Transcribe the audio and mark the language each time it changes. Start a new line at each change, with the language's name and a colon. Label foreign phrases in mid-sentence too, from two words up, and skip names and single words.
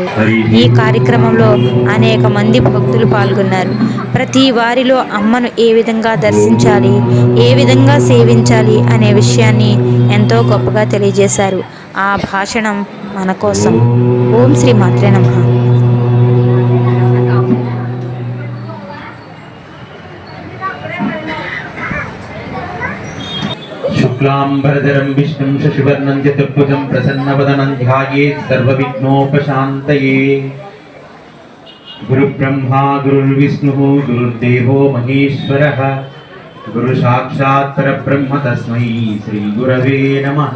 Telugu: ఈ కార్యక్రమంలో అనేక మంది భక్తులు పాల్గొన్నారు. ప్రతి వారిలో అమ్మను ఏ విధంగా దర్శించాలి, ఏ విధంగా సేవించాలి అనే విషయాన్ని ఎంతో గొప్పగా తెలియజేశారు. ఆ భాషణం మన కోసం.
Sanskrit: ఓం శ్రీ మాత్రే నమః. शुक्लांबरधरं विष्णुं शशिवर्णं चतुर्भुजं प्रसन्नवदनं ध्यायेत् सर्वविघ्नोपशान्तये। गुरुब्रह्मा गुरुर्विष्णुः गुरुर्देवो महेश्वरः गुरुसाक्षात् परब्रह्म तस्मै श्रीगुरवे नमः।